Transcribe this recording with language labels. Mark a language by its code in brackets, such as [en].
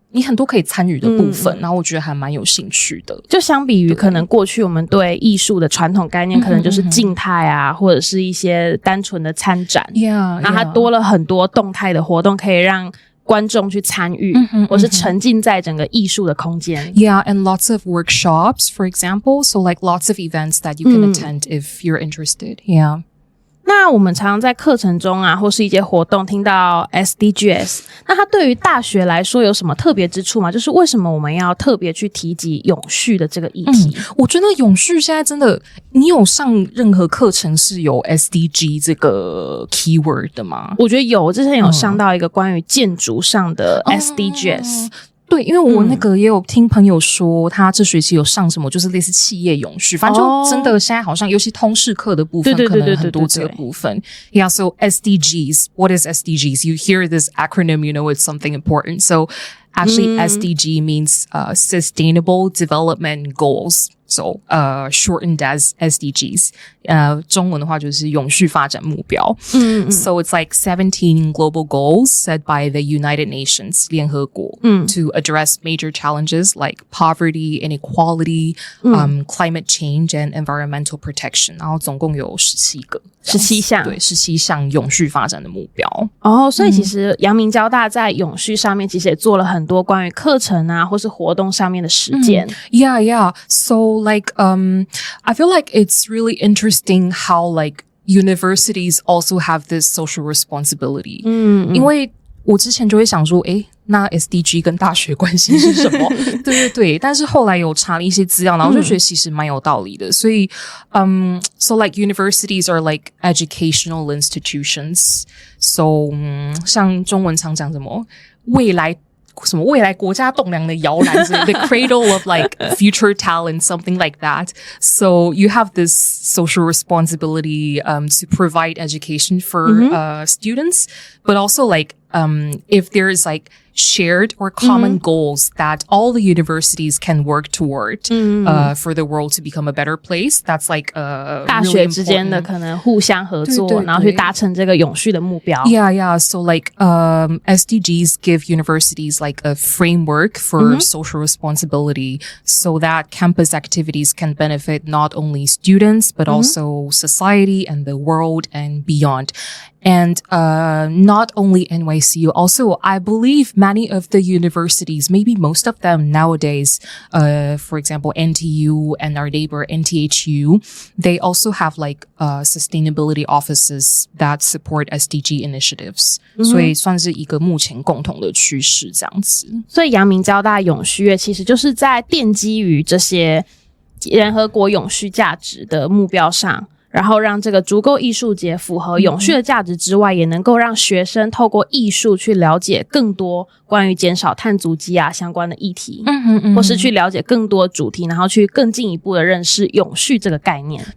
[zh] 你很多可以参与的部分，然后我觉得还蛮有兴趣的。就相比于可能过去我们对艺术的传统概念，可能就是静态啊，或者是一些单纯的参展，然后它多了很多动态的活动，可以让观众去参与，或是沉浸在整个艺术的空间。 [en] Yeah, and lots of workshops, for example. So like lots of events that you can attend if you're interested. Yeah. [zh] 那我们常常在课程中啊，或是一些活动听到 SDGs， 那它对于大学来说有什么特别之处吗？就是为什么我们要特别去提及永续的这个议题？我觉得永续现在真的，你有上任何课程是有 SDG 这个 keyword 的吗？我觉得有，我之前有上到一个关于建筑上的 SDGs。对，因为我那个也有听朋友说，他这学期有上什么，就是类似企业永续，反正就真的现在好像，尤其通识课的部分，可能很多这个部分。 [en] Yeah, so SDGs, what is SDGs? You hear this acronym, you know it's something important. So actually, SDG means Sustainable Development Goals.So, shortened as SDGs. [zh] 中文的话就是永续发展目标。 [en] So it's like 17 global goals set by the United Nations, 联合国 to address major challenges like poverty, inequality, climate change, and environmental protection. [zh] 然后总共有17个。 17项。对，17项永续发展的目标。所以其实阳明交大在永续上面其实也做了很多关于课程啊，或是活动上面的实践。 [en] Yeah, yeah. So like, I feel like it's really interesting how like universities also have this social responsibility. [zh] 因为我之前就会想说，那 SDG 跟大学关系是什么？对对对，但是后来有查了一些资料，然后就觉得其实蛮有道理的。所以 [en] so like universities are like educational institutions. So [zh] 像中文常讲什么未来国家栋梁的摇篮 [en] the cradle of like future talent, something like that. So you have this social responsibility to provide education for students, but also like if there is like shared or common goals that all the universities can work toward for the world to become a better place. That's like [zh] 大学之间的可能互相合作，然后去达成这个永续的目标。 [en] Yeah, yeah. So like SDGs give universities like a framework for social responsibility so that campus activities can benefit not only students but also society and the world and beyond. And not only NYCU, also I believe many of the universities, maybe most of them nowadays, for example, NTU and our neighbor NTHU, they also have like sustainability offices that support SDG initiatives. [zh] 所以算是一个目前共同的趋势这样子。所以阳明交大永续月其实就是在奠基于这些联合国永续价值的目标上，然后让这个竹构艺术节符合永续的价值之外，也能够让学生透过艺术去了解更多关于减少碳足迹啊相关的议题，或是去了解更多主题，然后去更进一步的认识永续这个概念。